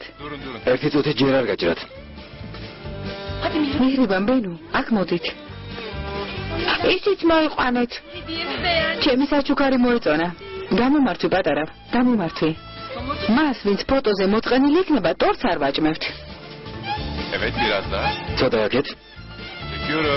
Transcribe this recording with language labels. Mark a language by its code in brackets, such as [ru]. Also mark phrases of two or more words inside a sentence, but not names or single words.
[ka] ერთი წუთი ჯერ არ გაჭრათ. მიხრიბან ბენო, აქ მოდით. ისიც მოიყვანეთ. ჩემი საჩუქარი მოეწონა. გამომართვი პატარა, გამომართვი. მას ვინც ფოტოზე მოწყენილი იქნება, ტორც არ ვაჭმევთ. [tr] Evet biraz daha. [ka] ცოტა აქეთ. [tr] Çekiyorum.